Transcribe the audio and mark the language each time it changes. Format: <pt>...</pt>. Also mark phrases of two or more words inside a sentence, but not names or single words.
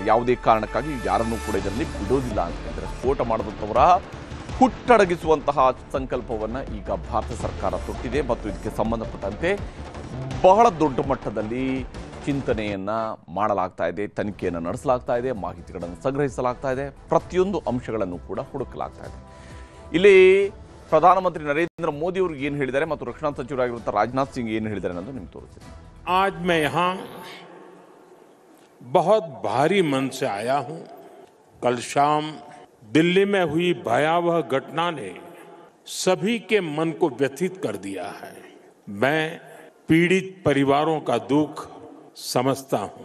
<kn>ಯಾವುದೇ ಕಾರಣಕ್ಕಾಗಿ ಯಾರನ್ನೂ ಕೂಡ ಇದರಲ್ಲಿ ಬಿಡೋದಿಲ್ಲ ಅಂತ ಹೇಳಿದ್ದಾರೆ. ಸ್ಫೋಟ ಮಾಡಿದಂಥವರ ಹುಟ್ಟಡಗಿಸುವಂತಹ ಸಂಕಲ್ಪವನ್ನು ಈಗ ಭಾರತ ಸರ್ಕಾರ ತೊಟ್ಟಿದೆ ಮತ್ತು ಇದಕ್ಕೆ ಸಂಬಂಧಪಟ್ಟಂತೆ ಬಹಳ ದೊಡ್ಡ ಮಟ್ಟದಲ್ಲಿ ಚಿಂತನೆಯನ್ನು ಮಾಡಲಾಗ್ತಾ ಇದೆ, ತನಿಖೆಯನ್ನು ನಡೆಸಲಾಗ್ತಾ ಇದೆ, ಮಾಹಿತಿಗಳನ್ನು ಸಂಗ್ರಹಿಸಲಾಗ್ತಾ ಇದೆ, ಪ್ರತಿಯೊಂದು ಅಂಶಗಳನ್ನು ಕೂಡ ಹುಡುಕಲಾಗ್ತಾ ಇದೆ. ಇಲ್ಲಿ ಪ್ರಧಾನಮಂತ್ರಿ ನರೇಂದ್ರ ಮೋದಿ ಅವರು ಏನು ಹೇಳಿದ್ದಾರೆ ಮತ್ತು ರಕ್ಷಣಾ ಸಚಿವರಾಗಿರುವಂತಹ ರಾಜನಾಥ್ ಸಿಂಗ್ ಏನು ಹೇಳಿದ್ದಾರೆ ಅನ್ನೋದು ನಿಮ್ಗೆ ತೋರಿಸ್ತೀನಿ.</kn> <hi>आज मैं यहाँ बहुत भारी मन से आया हूँ। कल शाम दिल्ली में हुई भयावह घटना ने सभी के मन को व्यथित कर दिया है। मैं पीड़ित परिवारों का दुख समझता हूँ।</hi>